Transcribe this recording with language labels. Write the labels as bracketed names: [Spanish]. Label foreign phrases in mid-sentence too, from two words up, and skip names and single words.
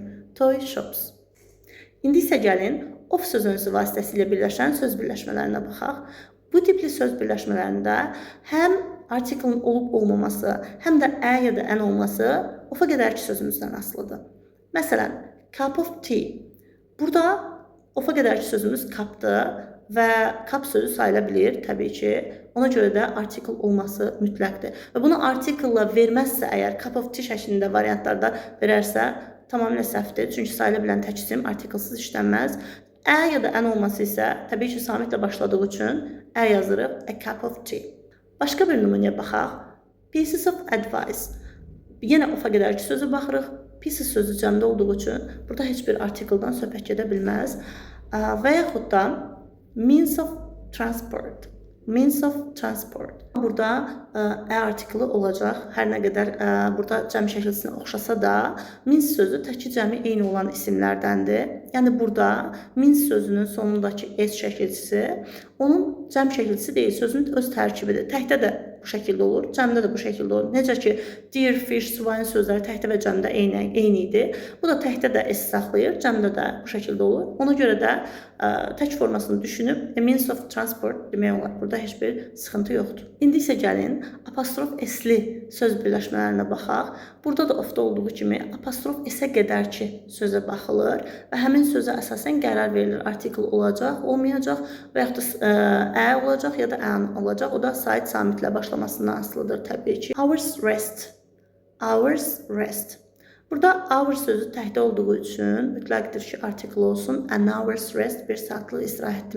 [English] Toy shops. [Azerbaijani] İndi isə gəlin of sözünüzü vasitəsilə birləşən söz birləşmələrinə baxaq. Bu tipli söz birləşmələrində həm artiklın olub olmaması, həm də ya da ən olması ofa qədərki sözümüzdən asılıdır. Məsələn, [English] cup of tea. [Azerbaijani] Burada ofa qədərki sözümüz kapdır. Və kap sözü sayıla bilir, təbii ki. Ona görə də artikl olması mütləqdir. Və bunu artiklla verməzsə əgər, [English] cup of tea [Azerbaijani] şəklində variantlarda verərsə, tamamilə səhvdir. Çünki sayıla bilən tək isim artiklsız işlənməz. Ya da ən olması isə, təbii ki, samitlə başladığı üçün yazırıq, [English] a cup of tea. [Azerbaijani] Başqa bir nümunəyə baxaq. [English] Pieces of advice. [Azerbaijani] Yenə ofa qədərki sözü baxırıq. Pieces sözü cəmdə olduğu üçün burada heç bir artikldan söhbət gedə bilməz. Və yaxud da [English] means of transport. Means of transport. [Azerbaijani] Burada artiklı olacaq. Hər nə qədər burada cəm şəkilsinə oxşasa da, means sözü təki cəmi eyni olan isimlərdəndir. Yəni burada means sözünün sonundakı s şəkilçisi onun cəm şəkilçisi deyil, sözün öz tərkibidir. Təkdə də bu şəkildə olur, cəmdə də bu şəkildə olur. Necə ki, [English] deer, fish, swine [Azerbaijani] sözləri təkdə və cəmdə eyni idi. Bu da təkdə də s saxlayır, cəmdə də bu şəkildə olur. Ona görə də tək formasını düşünüb [English] a means of transport [Azerbaijani] demək olar. Burada heç bir sıxıntı yoxdur. İndi isə gəlin apostrof s-li söz birləşmələrinə baxaq. Burada da ofda olduğu kimi apostrof s-ə qədər ki sözə baxılır və həmin sözə əsasən qərar verilir. Artikel olacaq, olmayacaq və yaxud da ə olacaq ya da ən olacaq. O da sait samitlə başlamasından asılıdır təbii ki. [English] Hours rest. Hours rest. [Azerbaijani] Burada hour sözü təkdə olduğu üçün mütləqdir ki, artikel olsun. [English] An hour's rest, [Azerbaijani] bir saatlıq istirahət